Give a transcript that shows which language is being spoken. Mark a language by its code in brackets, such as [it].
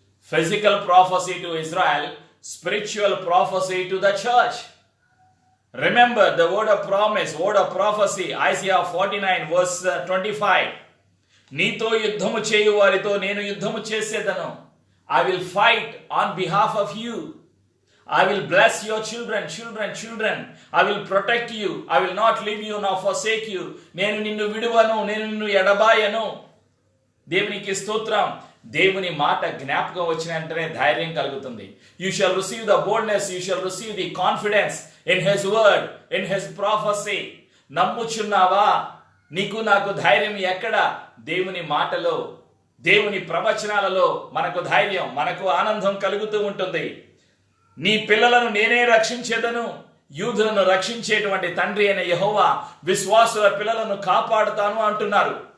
[en] Physical prophecy to Israel, spiritual prophecy to the church. Remember the word of promise, word of prophecy, Isaiah 49 verse 25. [te] నీతో యుద్ధము చేయు వారితో నేను యుద్ధము చేసేదను. [en] I will fight on behalf of you. I will bless your children. I will protect you. I will not leave you nor forsake you. [te] నేను నిన్ను విడువను, నేను నిన్ను ఎడబాయను. దేవునికి స్తోత్రం. దేవుని మాట జ్ఞాపకం వచ్చిన వెంటనే ధైర్యం కలుగుతుంది. [en] You shall receive the boldness, you shall receive the confidence in his word, in his prophecy. [te] నమ్ముచున్నావా? నీకు నాకు ధైర్యం ఎక్కడ? దేవుని మాటలో, దేవుని ప్రవచనాలలో మనకు ధైర్యం, మనకు ఆనందం కలుగుతూ ఉంటుంది. నీ పిల్లలను నేనే రక్షించేదను. యూదులను రక్షించేటువంటి తండ్రి అయిన యెహోవా విశ్వాసుల పిల్లలను కాపాడుతాను అంటున్నారు.